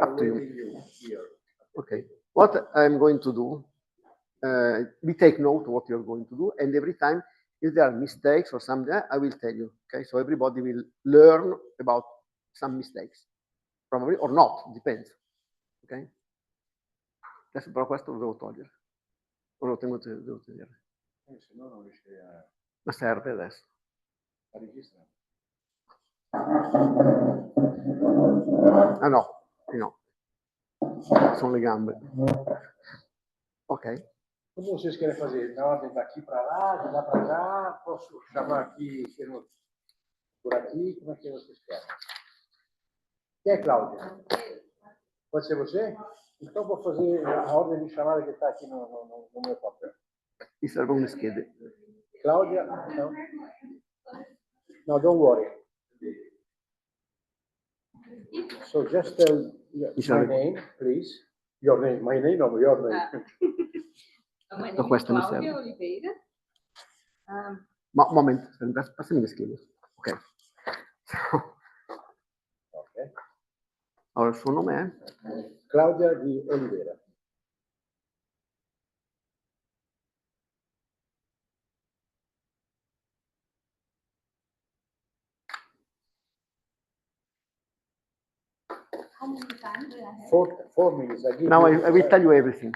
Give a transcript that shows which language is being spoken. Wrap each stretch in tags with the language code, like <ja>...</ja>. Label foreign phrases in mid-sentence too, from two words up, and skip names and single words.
<en>up are to you. waiting you here. Okay. What I'm going to do, we take note of what you're going to do, and every time if there are mistakes or something, I will tell you. Okay, so everybody will learn about some mistakes, probably or not, depends. Ok?</en> <it>Adesso però questo lo devo togliere, o lo devo tenere. Se no non riesci a Ma serve adesso. registrare. Ah no, no. Sono le gambe. Ok.</it> <pt>Como vocês querem fazer? Na ordem daqui para lá, de lá para cá? Posso chamar aqui por aqui? Como é que vocês querem? Quem é Cláudia? Pode ser você? Então vou fazer a ordem de chamada que está aqui no meu papel.</pt> <it>Mi servono le schede.</it> <pt>Cláudia, então. No,</pt> <en>don't worry. So just tell my name, please. Your name, my name, no, your name. My No, name is</en> <it>questa mi</it> <en>Claudia</en> <it>serve.</it> <en>Oliveira.</en> <it>Moment, passami le schede. Ok. Ok. Allora, il suo nome è? Claudia di Oliveira.</it> <en>How many times do I have? 4 minutes. I give Now you, I will tell you everything.</en>